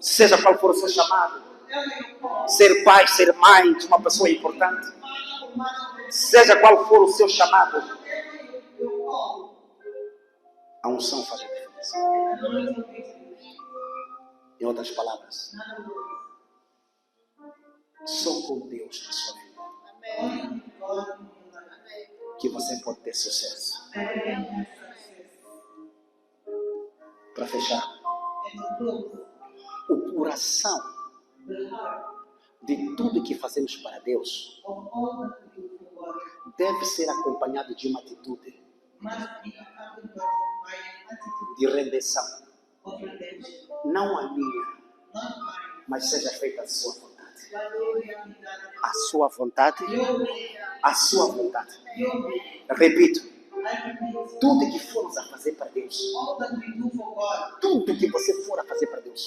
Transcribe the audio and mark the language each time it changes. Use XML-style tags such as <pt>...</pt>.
<pt>seja qual for o seu chamado.</pt> <en>whatever you call,</en> <pt>Ser pai, ser mãe de uma pessoa importante,</pt> <en>father or mother,</en> <pt>seja qual for o seu chamado,</pt> <en>whatever you call,</en> <pt>a unção faz a diferença.</pt> <en>the anointing makes a difference.</en> <pt>Em outras palavras,</pt> <en>In other words,</en> <pt>só com Deus na sua vida</pt> <en>only with God in your life</en> <pt>que você pode ter sucesso.</pt> <en>that you can have success.</en> <pt>Para fechar,</pt> <en>And to close,</en> <pt>o coração</pt> <en>the heart</en> <pt>de tudo que fazemos para Deus</pt> <en>of all that we do for God</en> <pt>deve ser acompanhado de uma atitude</pt> <en>must be accompanied by an attitude</en> <pt>de rendição.</pt> <en>of redemption.</en> <pt>Não a minha,</pt> <en>Not mine,</en> <pt>mas seja feita a sua vontade.</pt> <en>but your will be done.</en> <pt>A sua vontade,</pt> <en>Your will,</en> <pt>a sua vontade.</pt> <en>your will.</en> <pt>Repito,</pt> <en>I repeat,</en> <pt>tudo que formos a fazer para Deus,</pt> <en>all that we do for God,</en> <pt>tudo que você for a fazer para Deus,</pt>